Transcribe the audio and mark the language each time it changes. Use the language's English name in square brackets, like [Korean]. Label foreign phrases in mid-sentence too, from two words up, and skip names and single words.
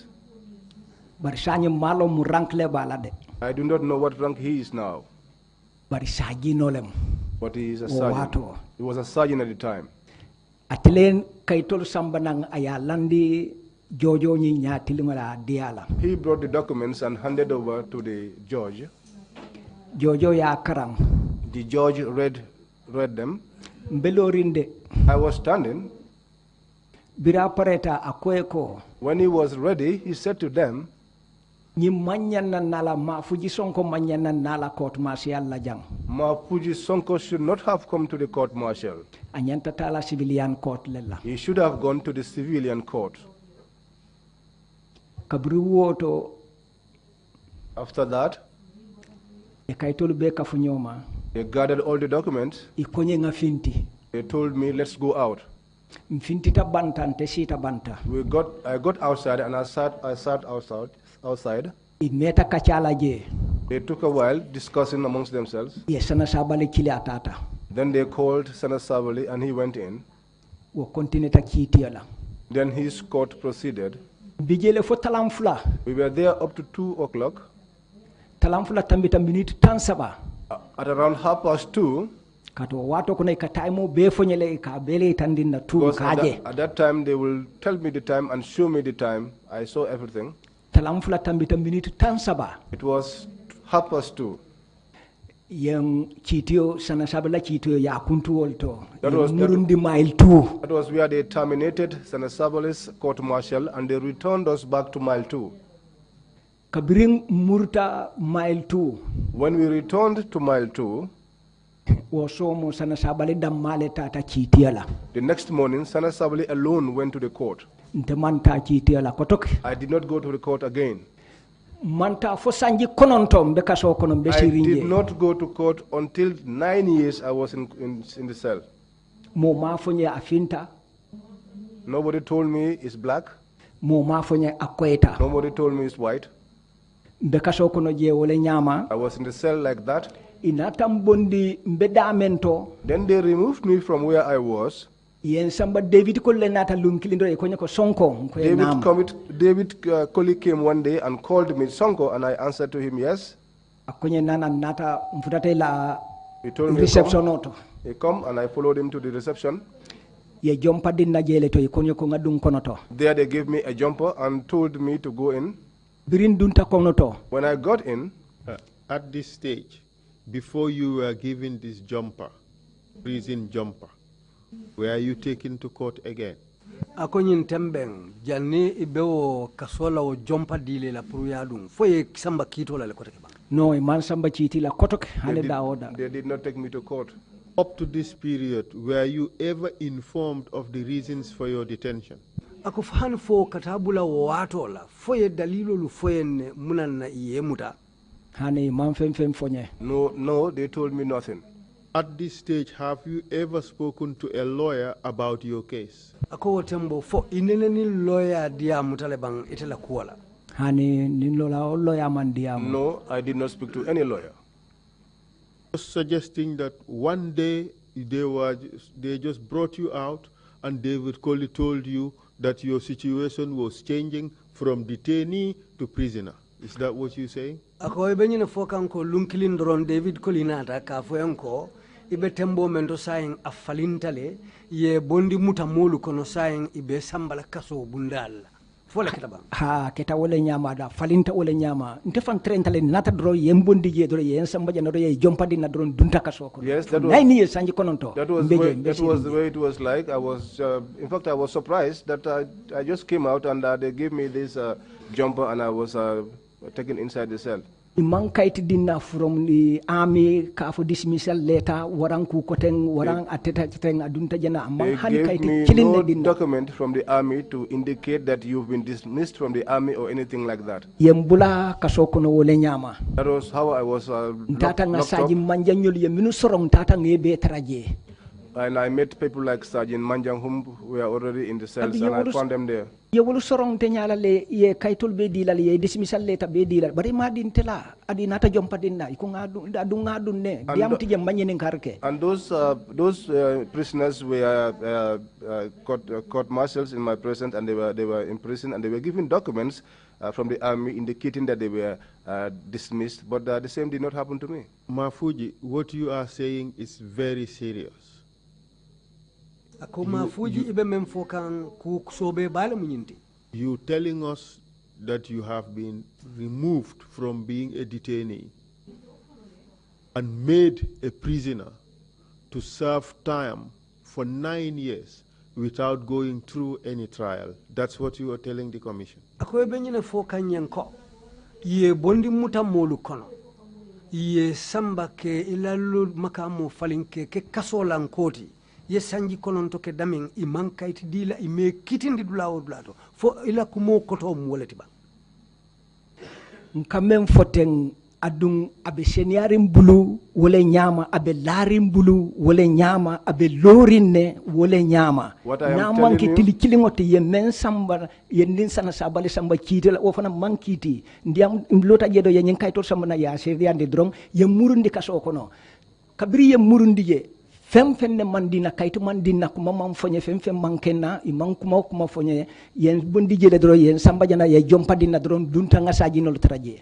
[Mandingo] bar sanye malo mu rank le bala de [English] I do not know what rank he is now, [Mandingo] bar sajino lem [English] but he is a sergeant. [Mandingo] wato [English] He was a sergeant at the time. [Mandingo] atelen kaytol sambanang aya landi jojo ni nyatili ngala diala [English] He brought the documents and handed over to the judge. [Mandingo] jojo ya karang [English] The judge read them. [Mandingo] mbelorinde [English] I was standing. [Mandingo] bira pareta akweko [English] When he was ready, he said to them, [Mandingo] ni manyana nala ma fuji sonko manyana nala [English] court martial [Mandingo] la jang [English] Mapuji Sonko should not have come to the court martial. [Mandingo] anyanta tala [English] civilian court [Mandingo] lella [English] He should have gone to the civilian court. [Mandingo] kabru woto [English] After that, [Mandingo] e kaytol be kafunyoma [English] they gathered all the documents. [Mandingo] ikonye nga finti [English] They told me, let's go out. [Mandingo] mfintita bantante sita banta [English] I got outside and I sat outside. [Mandingo] imeta kachala je [English] They took a while discussing amongst themselves. [Mandingo] ye sana sabale kili atata [English] Then they called Senator Savali and he went in. [Mandingo] wo kontineta kitiola [English] Then his court proceeded. [Mandingo] bijele fo talamfula [English] We were there up to 2 o'clock. [Mandingo] talamfula tambita minute tansaba [English] At around 2:30, [Mandingo] kato wato kuna ikataimo be fonyele ka bele tandinda tu [English] because [Mandingo] kaje [English] at that time they will tell me the time and show me the time. I saw everything. [Mandingo] talamfula tambita minute tansaba [English] It was 2:30. [Mandingo] yang chitio sana sabala chitio ya kuntu wolto [English] That was- [Mandingo] murundi mile 2 [English] That was where they terminated Senator Savali's court martial and they returned us back to mile 2. [Mandingo] kabiring murta mile 2 [English] When we returned to mile 2, [Mandingo] wo somo sana sabale dammale tata chitiala [English] the next morning, Senator Savali alone went to the court. [Mandingo] nte manta chitiala kotok [English] I did not go to the court again. [Mandingo] manta fo sanji konontom be kaso kono be [English] I did [Mandingo] sirinje [English] not go to court until 9 years I was in the cell. [Mandingo] mo ma fonye afinta [English] Nobody told me it's black. [Mandingo] mo ma fonye akweta [English] Nobody told me it's white. [Mandingo] be kaso kono je wole nyama [English] I was in the cell like that. [Mandingo] inatam bondi mbe damento [English] Then they removed me from where I was. [Mandingo] yen samba david ko le nata lunkilindo e konye ko sonko ko nam [English] David Colley came one day and called me Sonko, and I answered to him, yes. [Mandingo] akonye nana nata mfutate la [English] He told me, [Mandingo] reception auto [English] he come, and I followed him to the reception. [Mandingo] ye jompa dinna jele to e konye ko ngadum kono to [English] There they gave me a jumper and told me to go in. [Mandingo] birin dunta kono to [English] When I got in, At this stage, before you were given this jumper, prison jumper, were you taken to court again? [Mandingo] akonyin tembeng janni ibewo kasola o jompa dile la puruyadum foye samba kito la kote ba no e man samba chiti la kotok hale [English] they [Mandingo] da oda [English] did not take me to court. Up to this period, were you ever informed of the reasons for your detention? [Mandingo] ako fani fo katabula wo wato la foye dalilo lu foye ne munan na yemuta hani man fem fonye [English] No, they told me nothing. At this stage, have you ever spoken to a lawyer about your case? [Mandingo] ako tembo fo inene ni lawyer dia mutale bang itela kuwala hani nilola ollo ya mandiam [English] No, I did not speak to any lawyer. Just suggesting that one day they just brought you out and David Colley told you that your situation was changing from detainee to prisoner. Is that what you're saying? [Mandingo] ako ibe nyine fo kanko lunkilin doron david colinata ka fo enko ibe tembo mento sayin afalintale ye bondi muta molu kono sayin ibe sambala kaso bundal fo la kitaba ha keta wole nyama da falinta wole nyama nte fan trentale nata dro yembondi je dro yen samba jana dro ye jompadi na dro dunta kaso ko [English] Yes, that was- [Mandingo] 9 years sanji kononto [English] That was the way it was like. I was, in fact, I was surprised that I just came out and they gave me this jumper and I was taken inside the cell. [Mandingo] imang kaiti dinna [English] from the army [Mandingo] ka [English] for dismissal letter [Mandingo] warang ku koteng warang ateta teng adunta jana [English] They [Mandingo] amang han [English] gave [Mandingo] kaiti [English] me [Mandingo] kilin [English] no [Mandingo] dinna [English] document from the army to indicate that you've been dismissed from the army or anything like that. [Mandingo] yembula kaso kono wole nyama [English] That was how I was [Mandingo] tata nga [English] locked [Mandingo] saji [English] up. [Mandingo] manjanyol ye minu sorong tata ngebe taraje [English] And I met people like Sergeant Manjang whom were already in the cells, and I found them there. [Mandingo] Ye wolu sorong te nyala le ye kaytol be dilal ye dismissal le ta be dilal bari ma din tela adi nata jompa dinna ko adu ngadu ne diam tije manyene karke. [English] And those prisoners were court martials in my presence, and they were in prison, and they were given documents from the army indicating that they were dismissed, but the same did not happen to me. Mafuji, what you are saying is very serious. You telling us that you have been removed from being a detainee and made a prisoner to serve time for 9 years without going through any trial. That's what you are telling the commission. [Mandingo] Ye bondi muta molu kono ye samba ke ilalu makamu falinke ke kasolan koti ye sanji konon to ke damin I mankaiti dila I me kitindi dulawo dulato fo ila kumo koto mwoleti ba nkamem foten adung abe seniarim bulu wole nyama abe larim bulu wole nyama abe lorinne wole nyama na manki tili kilingote ye men samba ye nin sana sabale samba kitela o fana mankiti ndiam lota jedo ye nyen kayto samba na ya seriande drom ye murundi kaso kono kabri ye murundi je fem fenne mandina kayto mandina kuma mam fonye fem mankenna I mankuma kuma fonye yen bondi jede dro yen samba jana ye jompadina drom dunta ngasaji no traje.